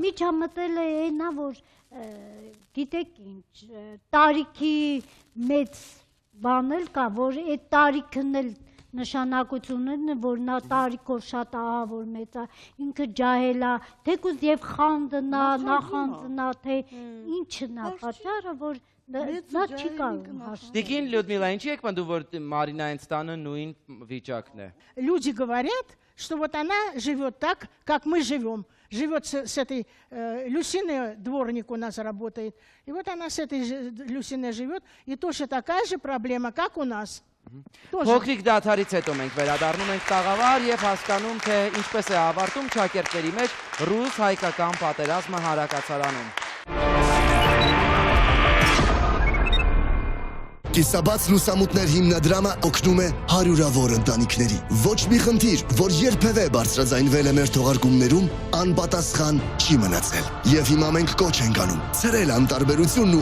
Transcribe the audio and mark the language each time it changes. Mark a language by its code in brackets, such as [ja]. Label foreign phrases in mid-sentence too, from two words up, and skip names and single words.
[hy] Միջամտելը այնա, որ գիտեք ինչ, տարիքի մեծ բան էլ կա, որ այդ տարիքն էլ նշանակությունն է, որ նա տարիքով շատ ահավոր մեծ է, ինքը ջահել է, թեկուզ եւ խանդնա, նախանձնա, թե ինչն է պատճառը, որ նա չի կարող հաշտել։ Տիկին Լյուդմիլա, ինչի եք պնդում, որ Մարինային ստանը նույն վիճակն է։ [ru] Люди говорят, что вот она живет так, как мы живем. Живет с этой Люсиной, дворник у нас работает. И вот она с этой Люсиной живет. И тоже такая же проблема, как у нас. [hy] Փոքրիկ դադարից հետո մենք վերադառնում ենք տաղավար եւ հասկանում, թե ինչպես է ավարտում ճակերտների մեջ ռուս-հայկական պատերազմը հանրակացարանում։ Կիսաբաց լուսամուտներ հիմնադրամը օգնում է հարյուրավոր ընտանիքների։ Ոչ մի խնդիր, որ երբևէ բարձրաձայնվել է մեր թողարկումներում, անպատասխան չի մնացել։ Եվ հիմա մենք կոչ ենք անում ցրել անտարբերությունն ու